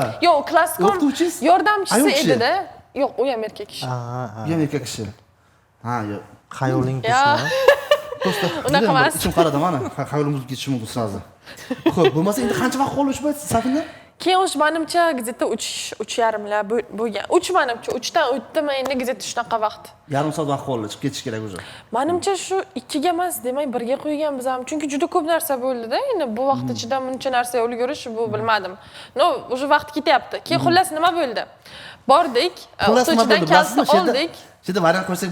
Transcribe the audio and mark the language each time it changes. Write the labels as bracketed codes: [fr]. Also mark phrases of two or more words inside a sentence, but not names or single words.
[uz] Yo'q, klasskom yordamchisi edi-da. Yo'q, u ham erkak kishi. U ham erkak kishi. Ha, yo'q. Xayolingizni. Unaqa emas. Ichim qaradim mana. Xayolingiz ketishi mumkin hozir. Xo'p, bo'lmasa endi qancha vaqt qoldi shu payt Safina? Keyin o'sha menimcha где-то 3:30lar bo'lgan. 3 menimcha 3dan o'tdimi endi где-то shunaqa vaqt. Yarim soat vaqt qoldi, chiqib ketish kerak o'zi. Menimcha shu 2ga emas, demak 1ga qo'ygan biz ham. Chunki juda ko'p narsa bo'ldi-da. Endi bu vaqt ichida buncha narsa ulgurish bu bilmadim. No, o'sha vaqt ketyapti. Keyin xullas nima bo'ldi? Bordik, o'qituvchidan kalta oldik. Shunda variant qo'ysak bo'ladimi?